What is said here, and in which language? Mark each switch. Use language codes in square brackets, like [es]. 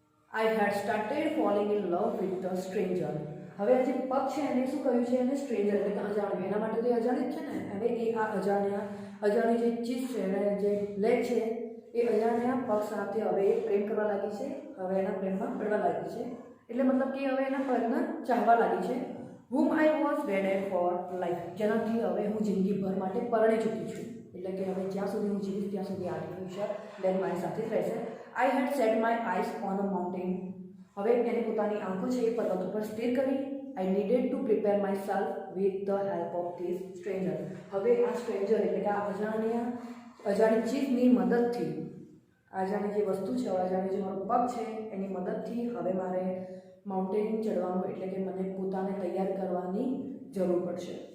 [en] I had started falling in love with the stranger. [gu] હવે આ જે પગ છે એને શું કહ્યું છે, એને સ્ટ્રેન્જર એટલે કે અજાણ્યું. એના માટે તો એ અજાણી જ છે ને. હવે એ આ અજાણી જે ચીજ છે, એને જે લેગ છે એ અજાણ્યા પગ સાથે હવે એ પ્રેમ કરવા લાગી છે. હવે એના પ્રેમમાં પડવા લાગી છે. એટલે મતલબ કે હવે એના પગને ચાહવા લાગી છે. [en] whom I was wedded for life. [gu] જેનાથી હવે હું જિંદગીભર માટે પરણી ચૂકી છું. એટલે કે હવે જ્યાં સુધી હું જીવીશ ત્યાં સુધી આર્ટિફિશિયલ લેગ મારી સાથે જ રહેશે. [en] I had set my eyes on a mountain. [gu] હવે એને પોતાની આંખો છે એ પર્વત ઉપર સ્થિર કરી. [en] I needed to prepare myself with the help of this stranger. [gu] હવે આ સ્ટ્રેન્જર એટલે કે આ અજાણી ચીજની મદદથી, અજાણી જે વસ્તુ છે, અજાણી જે મારો પગ છે એની મદદથી હવે મારે માઉન્ટેન ચડવાનું, એટલે કે મને પોતાને તૈયાર કરવાની જરૂર પડશે.